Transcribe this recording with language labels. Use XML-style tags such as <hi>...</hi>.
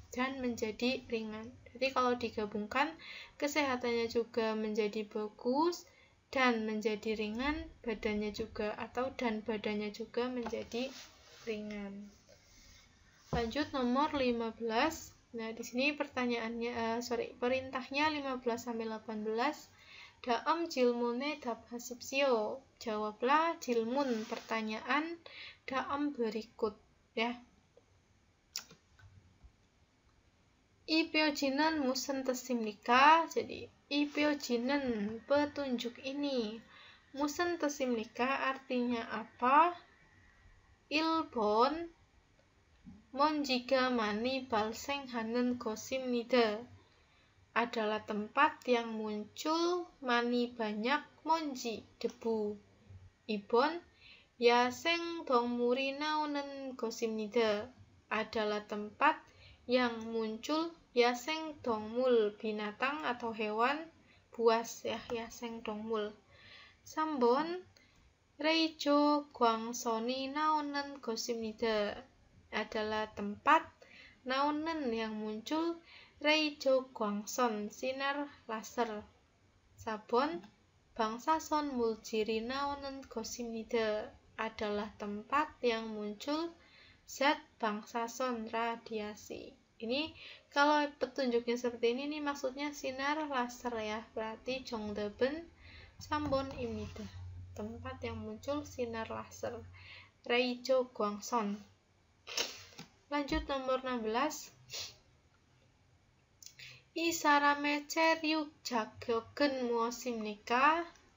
<id>Dan menjadi ringan. Jadi kalau digabungkan, kesehatannya juga menjadi bagus dan menjadi ringan, badannya juga, atau dan badannya juga menjadi ringan. Lanjut nomor 15. Nah, di sini pertanyaannya perintahnya 15 sampai 18.</id> <ko>다음 질문에 답하십시오.</ko> <id>Jawablah 질문, pertanyaan dalam berikut ya.</id> <ko>이 표지는 무슨 뜻입니까? Jadi 이 표지는, petunjuk ini, 무슨 뜻입니까?</ko> <id>Artinya apa?</id> <ko>1번 먼지가 많이 발생하는 곳입니다.</ko> <id>Adalah tempat yang muncul 많이 banyak 먼지, debu.</id> <ko>2번 야생 동물이 나오는 곳입니다.</ko> <id>Adalah tempat yang muncul 야생 동물, binatang atau hewan buas ya, 야생 동물.</id> <ko>3번 레이조 광선이 나오는 곳입니다.</ko> <id>Adalah tempat 나오는 yang muncul 레이조 광선, sinar laser.</id> <ko>4번 방사선 물질이 나오는 곳입니다.</ko> <id>Adalah tempat yang muncul zat 방사선, radiasi. Ini kalau petunjuknya seperti ini maksudnya sinar laser ya.</id> <ko>Berarti 정답은 3번입니다.</ko> <id>Tempat yang muncul sinar laser, 레이조 광선. Lanjut nomor 16.</id> <ko>이 사람의 체육 자격은 무엇입니까?</ko>